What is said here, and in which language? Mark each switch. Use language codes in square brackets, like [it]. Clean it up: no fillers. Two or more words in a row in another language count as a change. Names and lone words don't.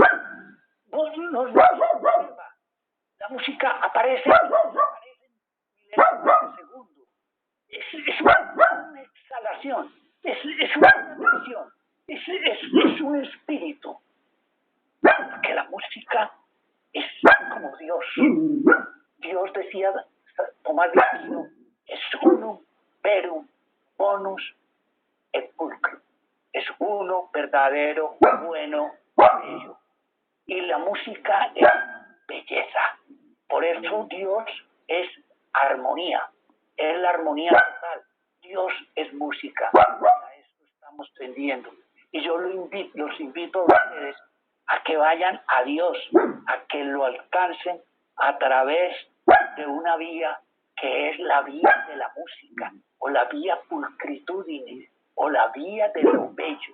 [es] La música aparece en segundos. Es una exhalación, es una canción, es un espíritu. Porque la música es como Dios. Dios decía, Tomás de Aquino, es [la] unum verum bonus et pulcrum. [es] Es uno, verdadero, bueno, bello. Y la música es belleza. Por eso Dios es armonía. Es la armonía total. Dios es música. A eso estamos tendiendo. Y yo los invito a ustedes a que vayan a Dios, a que lo alcancen a través de una vía que es la vía de la música, o la [la] vía pulcritudinis, [es] o la vía de lo bello.